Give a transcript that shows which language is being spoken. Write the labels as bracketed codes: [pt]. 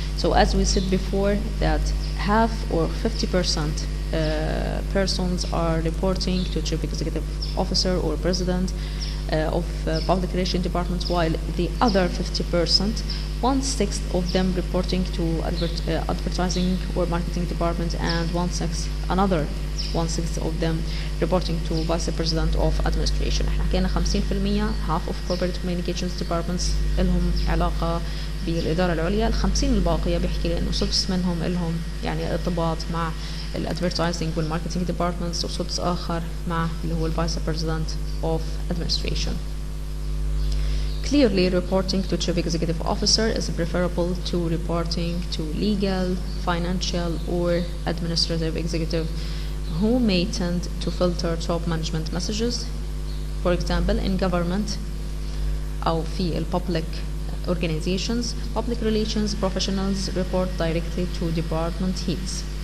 [en] So as we said before, that half or 50% persons are reporting to chief executive officer or president of public relations departments, while the other 50%, 1/6 of them reporting to advertising or marketing department, and another 1/6 of them reporting to vice president of administration. [ar] احنا حكينا [en] 50% half of corporate communications departments [ar] لهم علاقة بالإدارة العليا، ال50 الباقية بيحكي لي إنه سدس منهم لهم يعني ارتباط مع [en] الادفرتايزنج والماركتينج ديبارتمنتس، [ar] وسدس آخر مع اللي هو [en] الفايس president of administration. Clearly, reporting to chief executive officer is preferable to reporting to legal, financial, or administrative executive, who may tend to filter top management messages. For example, in government [ar] أو في [en] public organizations, public relations professionals report directly to department heads.